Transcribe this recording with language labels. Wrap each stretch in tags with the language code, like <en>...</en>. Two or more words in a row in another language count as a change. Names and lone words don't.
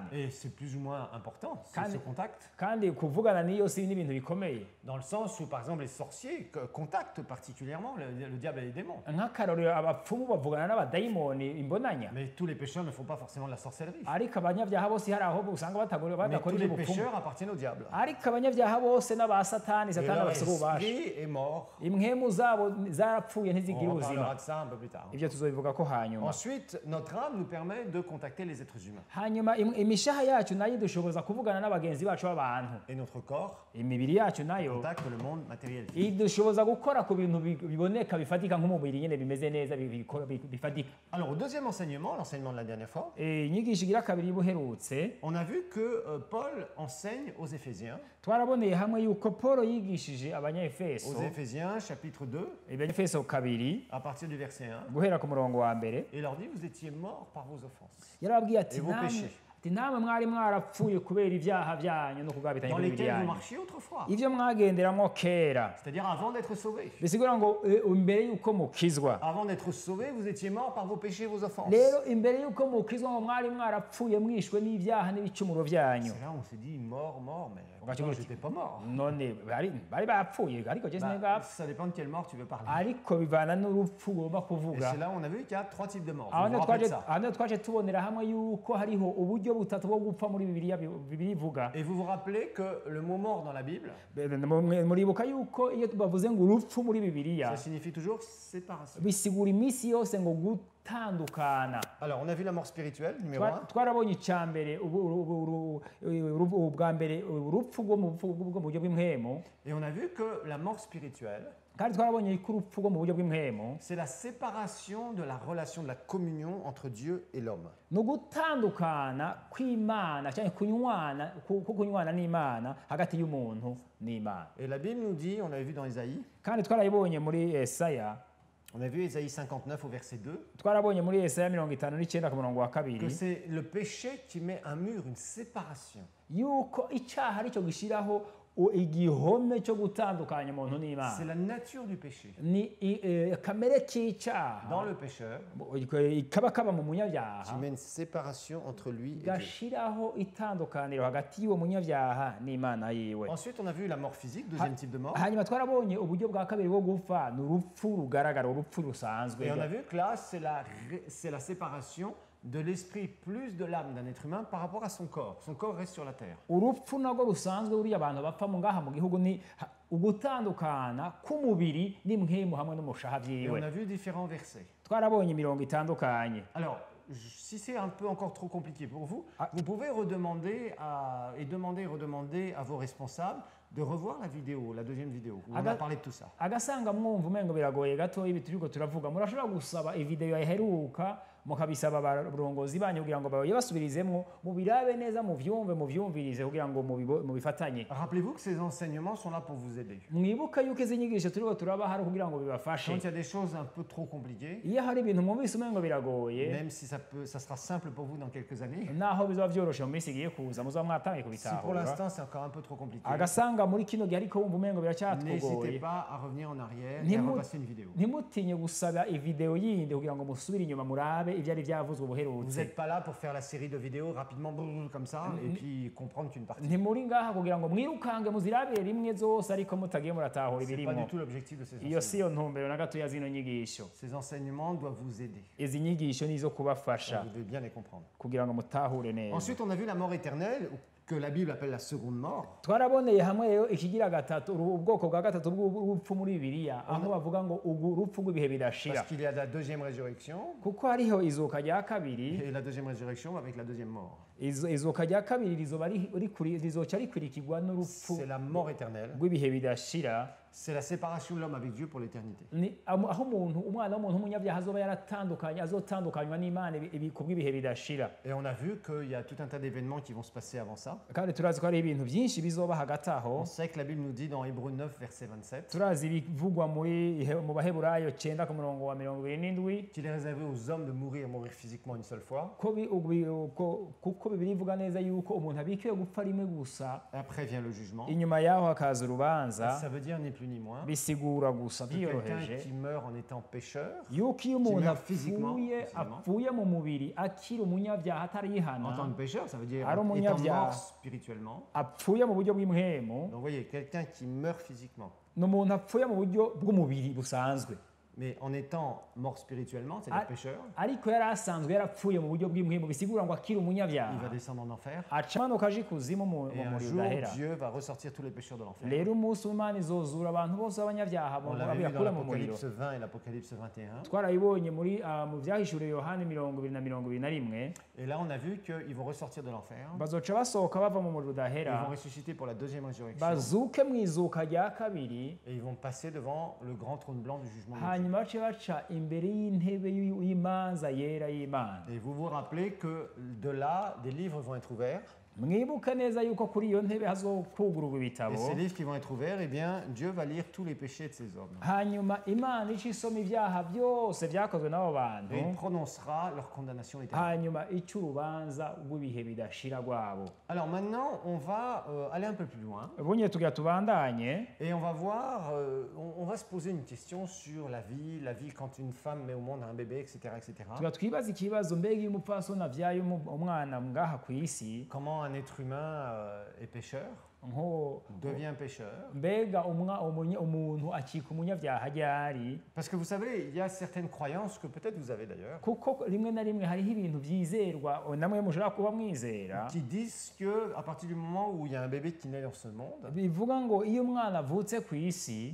<fr>Et c'est plus ou moins important, ce contact.</fr> <rn>Kandi kuvugana n'iyo si n'ibintu bikomeye.</rn> <fr>Dans le sens où, par exemple, les sorciers contactent particulièrement le diable et les démons.</fr> <rn>Nk'akarorero abapfumu bavugana n'abadayimoni imbonanya.</rn> <fr>Mais tous les pécheurs ne font pas forcément de la sorcellerie.</fr> <rn>Ariko abanyabyaha bose hari aho usanga badakora</rn> <fr>tous les</fr> <rn>iby'ubupfumu.</rn> <fr>pécheurs appartiennent au diable.</fr> <rn>Ariko abanyabyaha bose n'aba Satani,</rn> <fr>Et</fr> <rn>Satani</rn> <fr>leur</fr> <rn>abafite ububasha.</rn> <fr>esprit est mort.</fr> <rn>Imwemu zabo zarapfuye ntizigira</rn> <fr>On</fr> <rn>ubuzima.</rn> <fr>parlera de ça un peu plus tard.</fr> <rn>Ibyo tuzobivuga ko hanyuma.</rn> <fr>Ensuite, notre âme nous permet de contacter les êtres humains.</fr> <rn>Hanyuma imishaha yacu nayo idushoboza kuvugana n'abagenzi bacu b'abantu.</rn> <fr>Et notre corps</fr> <rn>Imibiri yacu nayo</rn> <fr>contacte le monde matériel.</fr> <rn>idushoboza gukora ku bintu biboneka bifatika nk'umubiri nyine bimeze neza bifatika.</rn> <fr>Alors, au deuxième enseignement, l'enseignement de la dernière fois,</fr> <rn>Inyigisho igira kabiri buherutse</rn> <fr>on a vu que Paul enseigne aux Éphésiens.</fr> <rn>twaraboneye hamwe yuko Paul yigishije abanyefeso</rn> <fr>Aux Éphésiens, chapitre 2,</fr> <rn>Efeso kabiri</rn> <fr>à partir du verset 1,</fr> <rn>guhera ku murongo wa mbere</rn> <fr>et leur dit, vous étiez morts par vos offenses,</fr> <rn>yarababwiye ati</rn> <fr>Et vos péchés.</fr> <rn>namwe mwari mwarapfuye kubera ibyaha byanyu no kugabitanya</rn> <fr>dans</fr> <rn>kw'imibiri</rn> <fr>lesquels vous</fr> <rn>yanyu</rn> <fr>marchiez autrefois.</fr> <rn>ivyo mwagenderamo kera.</rn> <fr>C'est-à-dire avant d'être sauvés.</fr> <rn>Bisigura ngo imbere yuko mukizwa,</rn> <fr>Avant d'être sauvés, vous étiez morts par vos péchés et vos offenses.</fr> <rn>rero imbere yuko mukizwa ngo mwari mwarapfuye mwishwe n'ibyaha n'ibicumuro byanyu.</rn> <fr>C'est là où on s'est dit mort, mais</fr> <rn>Ugaca</rn> <fr>pourtant,</fr> <rn>uti,</rn> <fr>j'étais pas mort.</fr> <rn>none bari bapfuye ariko je sinigapfa.</rn> <fr>Ça dépend de quelle mort tu veux parler.</fr> <rn>Ariko bivana n'urupfu ugomba</rn> <fr>Et</fr> <rn>kuvuga.</rn> <fr>c'est là où on a vu qu'il y a 3 types de morts.</fr> <rn>aho</rn> <fr>Vous vous rappelez de ça.</fr> <rn>niho twaje tubonera hamwe yuko hariho uburyo butatu bwo gupfa muri Bibiliya ivuga.</rn> <fr>Et vous vous rappelez que le mot mort dans la Bible,</fr> <rn>Muribuka yuko iyo bavuze ngo urupfu muri Bibiliya</rn> <fr>ça signifie toujours séparation.</fr> <rn>bisigura iminsi yose ngo gutandukana.</rn> <fr>Alors, on a vu la mort spirituelle, numéro 1.</fr> <rn>Twarabonye icya mbere ubwa mbere urupfu bwo mu buryo bw'imwemo,</rn> <fr>Et on a vu que la mort spirituelle,</fr> <rn>kandi twarabonye ko urupfu bwo mu buryo bw'imwemo</rn> <fr>c'est la séparation de la relation, de la communion entre Dieu et l'homme.</fr> <rn>ni ugutandukana kw'Imana cyangwa kunywana n'Imana hagati y'umuntu n'Imana.</rn> <fr>Et la Bible nous dit, on l'avait vu dans Isaïe,</fr> <rn>Kandi twarayibonye muri Yesaya,</rn> <fr>on a vu Isaïe 59 au verset 2,</fr> <rn>twarabonye muri Yesaya 59 ku murongo wa</rn> <fr>que</fr> <rn>kabiri</rn> <fr>c'est le péché qui met un mur, une séparation.</fr> <rn>yuko icyaha aricyo gishyiraho igihome cyo gutandukanya umuntu</rn> <fr>C'est</fr> <rn>n'Imana.</rn> <fr>la nature du péché.</fr> <rn>Ni kamere k'icyaha</rn> <fr>Dans le pécheur,</fr> <rn>kaba mu munyabyaha</rn> <fr>qui met une séparation entre lui et Dieu.</fr> <rn>gashiraho itandukaniro hagati y'uwo munyabyaha n'Imana yiwe.</rn> <fr>Ensuite, on a vu la mort physique, deuxième type de mort.</fr> <rn>Hanyuma twarabonye uburyo bwa kabiri bwo gupfa ni urupfu rugaragara, urupfu rusanzwe.</rn> <fr>Et on a vu que là, c'est la séparation de l'esprit plus de l'âme d'un être humain par rapport à son corps. Son corps reste sur la terre.</fr> <rn>Urupfu nabwo rusanzwe buriya abantu bapfa mu ngaha mu gihugu ni ugutandukana k'umubiri n'imwemu hamwe n'umushaha</rn> <fr>Et on</fr> <rn>byiwe.</rn> <fr>a vu différents versets.</fr> <rn>Twarabonye imirongo itandukanye.</rn> <fr>Alors, si c'est un peu encore trop compliqué pour vous, vous pouvez redemander demander et redemander à vos responsables de revoir la vidéo, la deuxième vidéo, où on a parlé de tout ça.</fr> <rn>Agasanga mwumva umengo biragoye gato ibi turiko turavuga, murashobora gusaba ivideo yaheruka mukabisaba abarongozi banyu kugira ngo basubirizemwo mubirabe neza muvyumvirize kugira ngo mubifatanye.</rn> <fr>Rappelez-vous que ces enseignements sont là pour vous aider.</fr> <rn>Mwibuka yuko izi nyigisho turiko turaba hari kugira ngo bibafashe.</rn> <fr>Quand il y a des choses un peu trop compliquées,</fr> <rn>Iyo hari ibintu mwumvise umengo biragoye,</rn> <fr>même si ça sera simple pour vous dans quelques années,</fr> <rn>naho bizoba vyoroshe mu minsi igiye kuza muzoba mwatangiye</rn> <fr>si pour</fr> <rn>kubitahura.</rn> <fr>l'instant c'est encore un peu trop compliqué,</fr> <rn>Agasanga muri kino gihe ariko wumva umengo</rn> <fr>n'hésitez</fr> <rn>biracyatugoye,</rn> <fr>pas à revenir en arrière et à repasser une vidéo.</fr> <rn>ntimutinye gusaba ivideo yindi kugira ngo musubire inyuma murabe ivyari vyavuzwe</rn> <fr>Vous</fr> <rn>ubuherutse.</rn> <fr>n'êtes pas là pour faire la série de vidéos rapidement comme ça et puis comprendre qu'une partie.</fr> <rn>Ntimuri ngaha kugira ngo mwirukange muzirabire rimwe zose ariko mutagiye muratahura</rn> <fr>C'est pas</fr> <rn>ibirimo.</rn> <fr>du tout l'objectif de ces</fr> <rn>Iyo si</rn> <fr>enseignements.</fr> <rn>yo ntumbero na gato ya zino nyigisho.</rn> <fr>Ces enseignements doivent vous aider.</fr> <rn>Izi nyigisho nizo kubafasha</rn> <fr>Vous devez bien les comprendre.</fr> <rn>kugira ngo mutahure neza.</rn> <fr>Ensuite, on a vu la mort éternelle, que la Bible appelle la seconde mort.</fr> <rn>Twaraboneye hamwe rero ikigira gatatu, ubwoko bwa gatatu bw'urupfu muri Bibiliya, aho bavuga ngo urupfu rw'ibihe bidashira.</rn> <fr>Parce qu'il y a la deuxième résurrection,</fr> <rn>Kuko hariho izuka rya kabiri,</rn> <fr>et la deuxième résurrection avec la deuxième mort.</fr> <rn>izuka rya kabiri rizoca rikurikirwa n'urupfu</rn> <fr>C'est la mort éternelle.</fr> <rn>rw'ibihe bidashira.</rn> <fr>C'est la séparation de l'homme avec Dieu pour l'éternité.</fr> <rn>Ni aho umuntu umwana w'umuntu w'umunyabyaha azoba azotandukanywa n'Imana ku bw'ibihe bidashira.</rn> <fr>Et on a vu qu'il y a tout un tas d'événements qui vont se passer avant ça.</fr> <rn>Kandi turazi ko hari ibintu byinshi bizoba hagati aho.</rn> <fr>On sait que la Bible nous dit dans Hébreux 9, verset 27,</fr> <rn>Turazi ibivugwa mu Baheburayo 9 ku murongo wa 27</rn> <fr>qu'il est réservé aux hommes de mourir physiquement une seule fois.</fr> <rn>kuko Bibiliya ivuga neza yuko umuntu abikiwe gupfa rimwe gusa,</rn> <fr>Après vient le jugement.</fr> <rn>inyuma yaho hakaza urubanza.</rn> <fr>Ça veut dire ni plus ni moins</fr> <rn>bisigura gusa</rn> <fr>que quelqu'un</fr> <rn>byoroheje</rn> <fr>qui meurt en étant pécheur,</fr> <rn>yuko iyo umuntu</rn> <fr>meurt physiquement,</fr> <rn>apfuye mu mubiri akiri umunyabyaha</rn> <fr>en tant</fr> <rn>atarihana</rn> <fr>que pécheur, ça veut dire</fr> <rn>Ari</rn> <fr>étant</fr> <rn>umunyabyaha.</rn> <fr>mort spirituellement.</fr> <rn>apfuye mu buryo bw'imhemu</rn> <fr>Donc vous voyez, quelqu'un qui meurt physiquement,</fr> <rn>ni umuntu apfuye mu buryo bw'umubiri busanzwe</rn> <fr>mais en étant mort spirituellement, c'est-à-dire pécheur,</fr> <rn>ariko yari asanzwe yarapfuye mu buryo bw'imhemu bisigura ngo akiri</rn> <fr>il va</fr> <rn>umunyabyaha</rn> <fr>descendre en enfer.</fr> <rn>aca amanuka aje ikuzimu mu</rn> <fr>Et un</fr> <rn>muriro</rn> <fr>jour,</fr> <rn>udahera</rn> <fr>Dieu va ressortir tous les pécheurs de l'enfer.</fr> <rn>rero umunsi w'imana izozura abantu bose b'abanyabyaha</rn> <fr>On l'avait vu dans</fr> <rn>abakura mu muriro</rn> <fr>l'Apocalypse 20 et l'Apocalypse 21.</fr> <rn>twarabibonye mu byahishuriwe yohani 20 na 21</rn> <fr>Et là, on a vu qu'ils vont ressortir de l'enfer.</fr> <rn>bazoca basohoka bava mu muriro</rn> <fr>Ils</fr> <rn>udahera</rn> <fr>vont ressusciter pour la deuxième résurrection.</fr> <rn>bazuke mu izuka rya kabiri</rn> <fr>Et ils vont passer devant le grand trône blanc du jugement de Dieu.</fr> <rn>hanyuma bace baca imbere y'intebe y'imanza yera y'imana</rn> <fr>Et vous vous rappelez que de là, des livres vont être ouverts.</fr> <rn>mwibuke neza yuko kuri iyo ntebe hazokugururwa ibitabo</rn> <fr>Et ces livres qui vont être ouverts, eh bien, Dieu va lire tous les péchés de ces hommes.</fr> <rn>hanyuma imana ica isoma ibyaha byose byakozwe n'abo bantu</rn> <fr>Et il prononcera leur condamnation éternelle.</fr> <rn>hanyuma ica urubanza rw'ibihe bidashira rwabo</rn> <fr>Alors maintenant, on va aller un peu plus loin.</fr> <rn>bunye tugira tubandanye</rn> <fr>Et on va voir, on va se poser une question sur la vie quand une femme met au monde un bébé, etc. etc.</fr> <rn>tugira twibaza ikibazo mbega iyo umupfasoni avyaye umwana ngaha ku isi</rn> <fr>Comment un être humain est pécheur, devient pécheur.</fr> <rn>mbega umuntu akika umunyabyaha ryari</rn> <fr>Parce que vous savez, il y a certaines croyances que peut-être vous avez d'ailleurs,</fr> <rn>kuko rimwe na rimwe hariho ibintu byizerwa namwe mushobora kuba mwizera</rn> <fr>qui disent que à partir du moment où il y a un bébé qui naît dans ce monde,</fr> <rn>bivuga ngo iyo umwana avutse ku isi</rn>